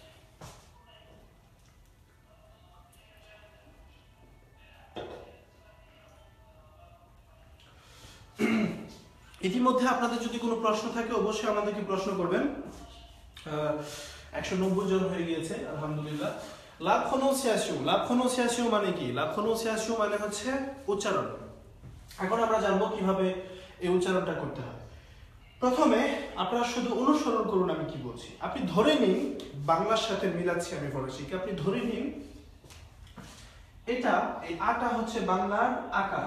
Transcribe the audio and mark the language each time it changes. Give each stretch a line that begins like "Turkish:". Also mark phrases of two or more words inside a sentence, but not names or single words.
Bangla: ইতিমধ্যে আপনাদের যদি কোনো প্রশ্ন থাকে অবশ্যই আমাদেরকে প্রশ্ন করবেন। 190 জন হয়ে গিয়েছে আলহামদুলিল্লাহ।
French: La prononciation
Bangla: মানে কি?
French: La prononciation
Bangla: মানে হচ্ছে উচ্চারণ। এখন আমরা জানবো কিভাবে এই উচ্চারণটা করতে হয়। প্রথমে আপনারা শুধু অনুসরণ করুন আমি কি বলছি। আপনি ধরে নিন, বাংলার সাথে মিলাচ্ছি আমি ফরাসিকে, আপনি ধরে নিন এটা, এই আটা হচ্ছে বাংলার আকার।